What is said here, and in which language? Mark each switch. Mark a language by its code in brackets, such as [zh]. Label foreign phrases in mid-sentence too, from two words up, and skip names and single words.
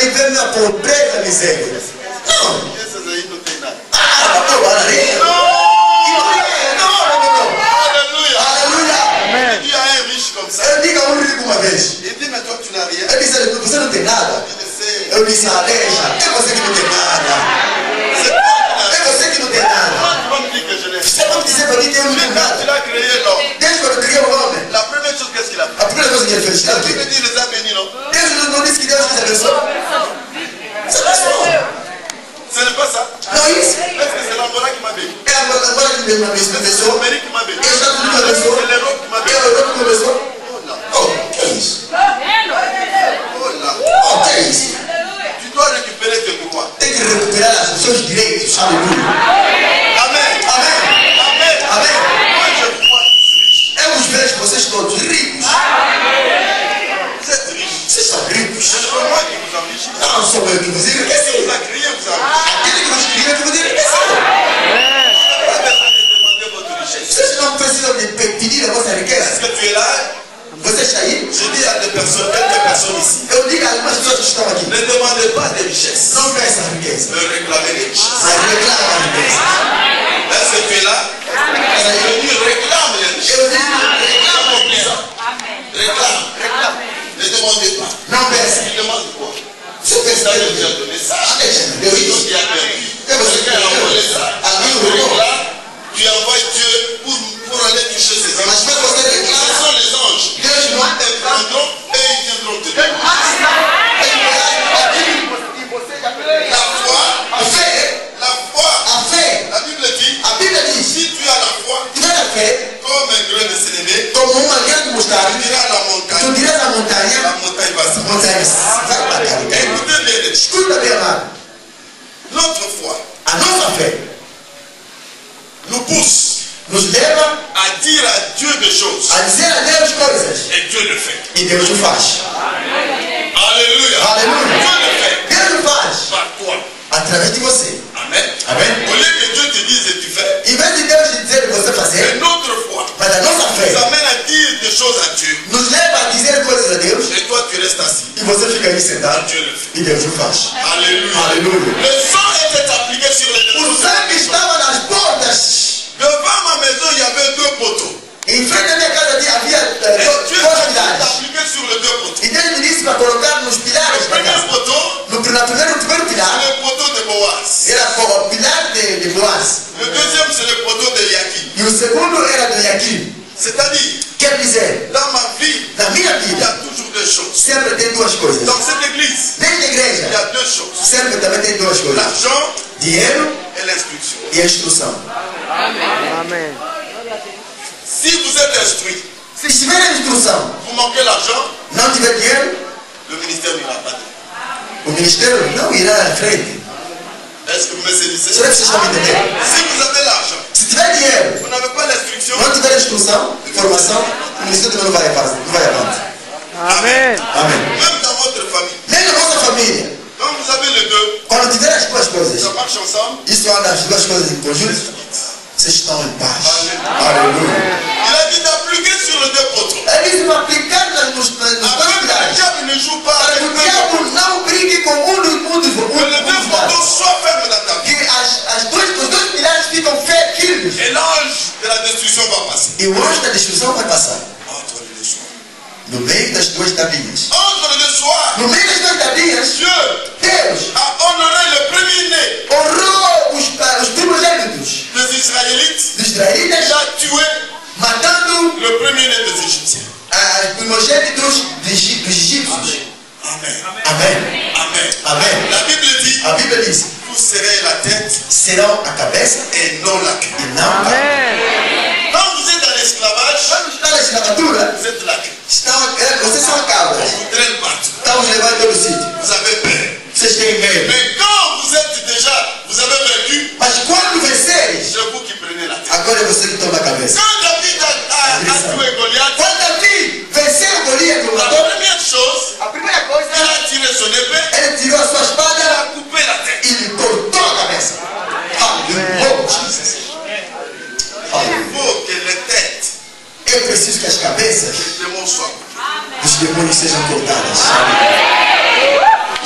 [fr] même à porter la misère. Non. Il y a un riche comme ça. Il dit mais toi tu n'as rien. [pt] você não tem nada. Eu disse, Aleja, é você que não tem nada. É você que não tem nada. Você pode dizer para mim que eu não tenho nada. [fr] Tu l'as créé l'homme. [pt] Desde quando eu criei o homem, [fr] La première chose, qu'est-ce qu'il a fait? [pt] a primeira coisa que ele fez, [fr] Il me dit, les a bénis, non? [pt] Deus não disse que Deus fez a pessoa. Essa pessoa. [fr] Ce n'est pas ça. [pt] Não é isso. [fr] Est-ce que c'est l'Angola qui m'a béni? [pt] É agora que Deus me abençoou. [fr] C'est l'Amérique qui m'a béni. [pt] É os Estados Unidos que me abençoou. [fr] C'est l'Europe qui m'a [pt] É [fr] béni. [pt] a Europa que me abençoou. Oh, que é isso? [fr] Oh là. [pt] Oh, que é isso? [fr] Tu dois récupérer tes droits. [pt] Tem que recuperar os seus direitos. Aleluia. [fr] Amen. [pt] Amém. [fr] Amen. [pt] Amém. [fr] Moi je vois tous riches. [pt] Eu os vejo vocês todos ricos. [fr] Vous êtes riches. [pt] Vocês são ricos. [fr] Ce n'est pas moi qui vous enrichis. [pt] Não sou eu que vos [fr] Qu'est-ce [pt] enriqueci. [fr] qui vous a créé, vous a enrichi? [pt] Aquele que vos criou que vos enriqueceu. [fr] Pas besoin de demander votre richesse. [pt] Vocês não precisam de pedir a vossa [fr] Est-ce [pt] riqueza. [fr] que tu es là? [pt] Você está aí? [fr] Je dis à des personnes, quelques personnes ici. [pt] Eu digo a algumas pessoas que estão aqui. [fr] Ne demandez pas de richesse. [pt] Não peça a riqueza. [fr] Ne réclamez les richesses. [pt] Mas reclama a riqueza. [fr] Est-ce que tu es là? Je dis réclame les richesses. [pt] Eu digo, reclama a riqueza. [fr] Réclame. Ne demandez pas. [pt] Não peça. [fr] Tu demandes quoi? [pt] Você pensa [fr] Ça, [pt] que [fr] je [pt] eu [fr] viens [pt] digo. [fr] de donner ça. [pt] Deixa, deu [fr] C'est [pt] isso. [fr] toi qui as perdu. [pt] É você que [fr] Quelqu'un a volé [pt] deu. [fr] ça. [pt] Alguém [fr] Tu [pt] roubou. [fr] réclames, tu envoies Dieu pour aller toucher ses [pt] Mas [fr] anges. [pt] quando você [fr] Ce [pt] reclama, [fr] sont les anges. [pt] Deus não [fr] Ils prendront et ils viendront te donner. La foi, [pt] a fé, [fr] la Bible dit, [pt] a Bíblia diz, [fr] si tu as la foi, [pt] tiver a fé [fr] comme un grain de sénévé, [pt] como uma grande mostarda, [fr] tu diras à la [pt] tu [fr] montagne, [pt] dirás à [fr] la [pt] montanha, [fr] montagne va se [pt] montanha vai para cá. [fr] Écoutez bien, les choses. [pt] Escuta bem, amado. [fr] Notre foi [pt] A nossa fé [fr] nous pousse [pt] nos leva [fr] à dire à Dieu des choses. [pt] a dizer a Deus coisas [fr] Et Dieu le fait. [pt] e Deus o faz. [fr] Alléluia. [pt] Aleluia. [fr] Dieu le fait [pt] Deus o faz [fr] par toi. [pt] através de você. [fr] Amen. [pt] Amém? [fr] Au lieu que Dieu te dise et tu fais, [pt] Em vez de Deus te dizer de você [fr] mais [pt] fazer, [fr] notre foi [pt] mas a nossa [fr] nous [pt] fé [fr] amène à dire des choses à Dieu. [pt] nos leva a dizer coisas a Deus [fr] Et toi, tu restes assis. [pt] e você fica aí [fr] Et [pt] sentado [fr] Dieu le fait. [pt] e Deus o faz. [fr] Alléluia. Alléluia. Le sang était appliqué sur les [pt] O sangue estava nas portas. [fr] Devant ma maison, il y avait 2 poteaux. [pt] Em frente da minha casa havia [fr] Et Dieu [pt] dois [fr] a [pt] pilares. [fr] appliqué sur les 2 poteaux. [pt] E Deus me disse para colocar nos [fr] Le [pt] pilares da [fr] premier [pt] casa. [fr] poteau, [pt] No primeiro [fr] c'est [pt] pilar [fr] le poteau de Boaz. [pt] era o pilar de Boaz. [fr] Le deuxième, c'est le poteau de Yaquim. [pt] E o segundo era de Yaquim. [fr] C'est-à-dire, [pt] Quer dizer, [fr] dans ma vie, [pt] na minha [fr] il y [pt] vida [fr] a toujours 2 choses. [pt] sempre tem duas coisas. [fr] Dans cette église, [pt] Nesta [fr] il y [pt] igreja [fr] a 2 choses. [pt] sempre também tem duas coisas: [fr] L'argent [pt] dinheiro [fr] et l'instruction. [pt] e a instrução. [fr] Amen. Si vous êtes instruit, [pt] Se tiver a instrução, [fr] vous manquez l'argent, [pt] não tiver dinheiro, [fr] le ministère n'ira pas. [pt] o ministério não irá à frente. [fr] Est-ce que vous me saisissez? [pt] Será que vocês estão me entendendo? [fr] Si vous avez l'argent, [pt] Se tiver dinheiro, [fr] vous n'avez pas l'instruction, [pt] não tiver instrução, formação, o ministério também não vai avante. [fr] Amen. [pt] Amém. [fr] même dans votre famille, [pt] Nem na nossa família, [fr] quand vous avez les 2, [pt] quando tiver as duas coisas, [fr] ça marche ensemble. [pt] isso anda as duas coisas em conjunto, vocês estão em paz. Aleluia. [fr] Il a dit d'appliquer sur les 2 poteaux. [pt] Ele disse para aplicar nos dois [fr] Après, le [pt] pilares. [fr] diable ne joue pas [pt] Para [fr] avec [pt] que o [fr] les 2 [pt] diabo não brigue com um dos [fr] Que les 2 [pt] pilares. [fr] poteaux soient fermes dans ta vie. [pt] Que os dois pilares ficam firmes. [fr] Et l'ange de la destruction va passer. [pt] E o anjo da destruição vai passar. [fr] Entre les 2 soirs. [pt] No meio das duas tabinhas. [fr] Entre les 2 soirs, [pt] No meio das duas tabinhas, [fr] Dieu [pt] Deus [fr] a honoré le premier-né [pt] honrou os primogênitos [fr] des Israélites. [pt] dos israelitas, [fr] Il a tué [pt] matando [fr] le premier-né des Égyptiens. [pt] os primogênitos dos egípcios. [fr] Amen. [pt] Amém. [fr] Amen. [pt] Amém. [fr] La Bible dit, [pt] A Bíblia diz: [fr] vous serez la tête [pt] serão a cabeça [fr] et non la queue. [pt] e não a cauda. [fr] Amen. Quand vous êtes dans l'esclavage, [pt] Quando está na escravatura, [fr] vous êtes la queue. [pt] vocês são a cauda. [fr] On vous traîne partout. [pt] Estão os levando a todo sítio. [fr] Vous avez peur. [pt] Vocês têm medo. [fr] Mais quand vous êtes déjà, vous avez vaincu, [pt] Mas quando venceres, [fr] c'est vous qui prenez la tête. [pt] agora é você que toma a cabeça. [fr] Quand David a tué Goliath, [pt] Quando Davi venceu Golias, o [fr] la [pt] matou, [fr] première chose, [pt] a primeira coisa, [fr] il a tiré son épée, [pt] ele tirou a sua [fr] il [pt] espada [fr] a coupé la tête. [pt] e lhe cortou a cabeça. Aleluia. Jesus. [fr] Il faut que les têtes [pt] Eu preciso que as cabeças [fr] des démons soient coupées. [pt] dos demônios sejam cortadas.